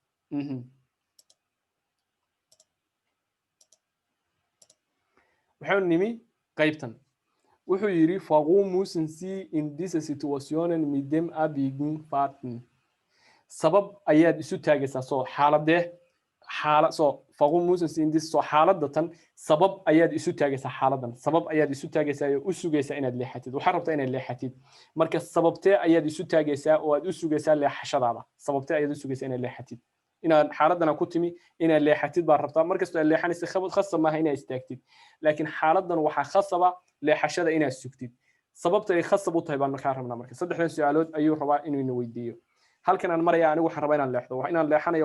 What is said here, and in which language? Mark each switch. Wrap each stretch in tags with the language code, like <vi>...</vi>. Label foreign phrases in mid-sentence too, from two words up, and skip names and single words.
<so>waxaan nimi qaybtan wuxuu yiri</so> <de>warum müssen Sie in dieser Situation mit dem Abwägen warten</de> <so>sabab ayaad isu taagaysaa soo xaaladee soo</so> <de>warum müssen Sie in dieser</de> <so>so xaaladatan sabab ayaad isu taagaysaa xaaladan sabab ayaad isu taagaysaa oo u sugaysaa inaad leexatid waxa rabtaa inaad leexatid marka sababtee ayaad isu taagaysaa oo aad u sugaysaa leexashadaada sababtee ayaad u sugaysaa inaad leexatid inaad xaaladana ku timi inaad leexatid baa rabtaa markastoo aad leexanaysa khasab maaha inaad istaagtid laakiin xaaladan waxaa khasaba leexashada inaad sugtid sababta ay khasab u tahay baan markaa rabnaa marka saddexdan su'aalood ayuu rabaa inuu ina weydiiyo halkan aan maraya anigu waxaan rabaa inaan leexdo inaan leexanayo</so>